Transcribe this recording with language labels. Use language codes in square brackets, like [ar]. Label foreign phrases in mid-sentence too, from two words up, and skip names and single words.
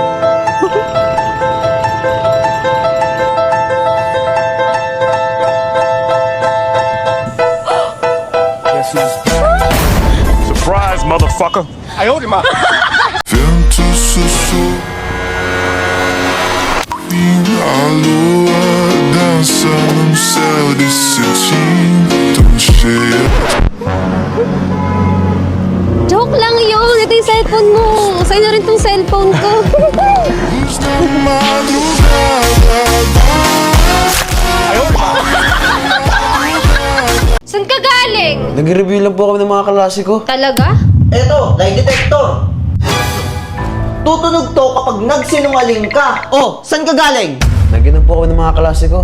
[en] Surprise, motherfucker! [pt] Vento sussurra a lua dança no céu de cetim tão cheia. [tl] Joke lang yun! Ito yung cellphone mo! Sa'yo na rin tong cellphone ko! [pt] Luz da madrugada. [tl] Saan ka galing? Nag-review lang po kami ng mga klase ko. Talaga? Eto, [en] lie detector. [tl] Tutunog to kapag nagsinungaling ka. Oh, saan ka galing? Naginom po kami ng mga klase ko.